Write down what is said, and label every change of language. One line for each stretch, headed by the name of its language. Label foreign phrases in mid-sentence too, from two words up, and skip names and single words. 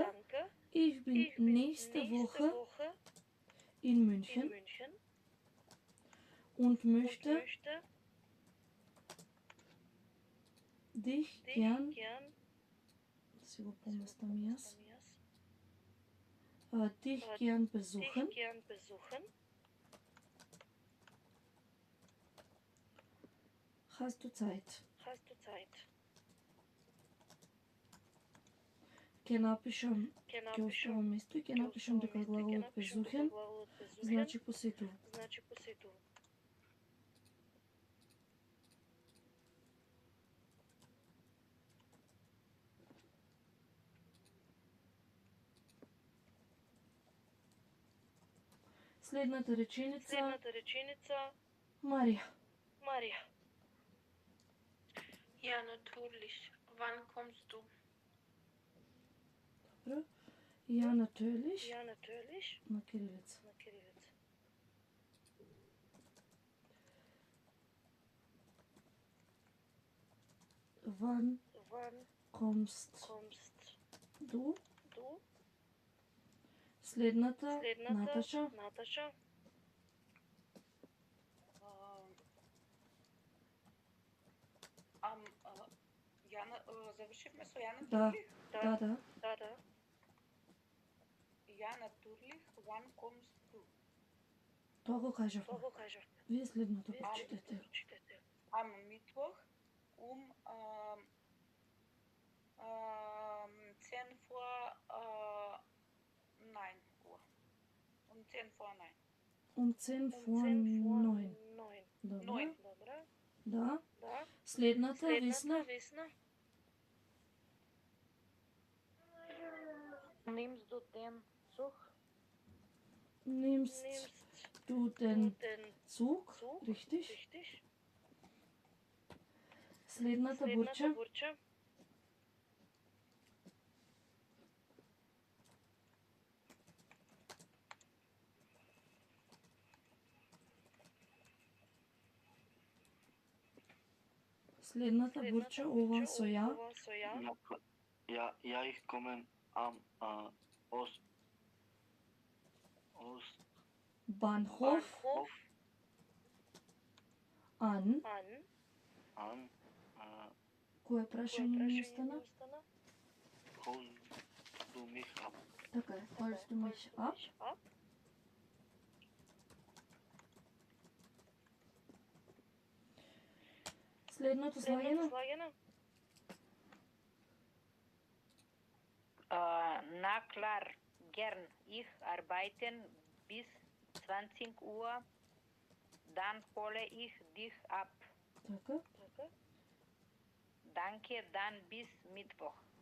German: Ich bin nächste Woche in München und möchte dich gern dich gern besuchen. Hast du Zeit?
Macedonian: Ќе напишам, ќе оставам место и ќе напишам дека глаголот безухен значи посетува. Следната реченица Марија.
German: Ja, natürlich. Wann kommst du? Добро. Ja, natürlich.
Macedonian: На кирилица.
German: Wann kommst du?
Macedonian: Следната Наташа. Јана, завршивме со Јана Да. Турлих? Да.
German: Ja natürlich, Wann kommst du?
Macedonian: Тоа го кажавме. Вие следното прочитете.
German: Am Mittwoch 10 vor 9 Uhr. 10 vor 9. 10 vor 9.
Macedonian: Добро. Да. Следната Весна.
German: Nimmst du den Zug? Nimmst du den Zug? Richtig.
Macedonian: Следната Бурча. Следната Бурча, ова со ја.
German: Ja, ich komme am Bahnhof an.
Macedonian: Кое прашање ми остана?
German: Holst du mich ab?
Macedonian: Така е,
German: holst du mich ab?
Macedonian: Следното слагено?
German: Na klar, gern. Ich arbeiten bis 20 Uhr, dann hole ich dich ab.
Macedonian: Така.
German: Danke, dann bis Mittwoch.